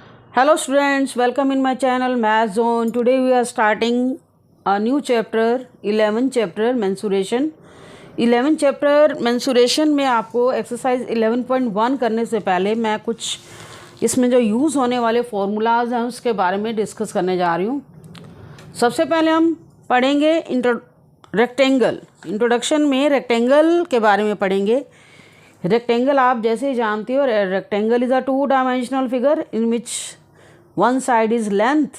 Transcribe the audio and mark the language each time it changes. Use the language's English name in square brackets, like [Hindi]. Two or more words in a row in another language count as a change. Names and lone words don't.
[English] Hello students, welcome in my channel Math Zone. Today we are starting a new chapter, 11th chapter mensuration. [Hindi] 11th chapter mensuration में आपको एक्सरसाइज 11.1 करने से पहले मैं कुछ इसमें जो यूज़ होने वाले फॉर्मूलाज हैं उसके बारे में डिस्कस करने जा रही हूँ। सबसे पहले हम पढ़ेंगे रेक्टेंगल। इंट्रोडक्शन में रेक्टेंगल के बारे में पढ़ेंगे। रेक्टेंगल आप जैसे ही जानते हो, [English] rectangle is a 2 dimensional figure in which one side is length.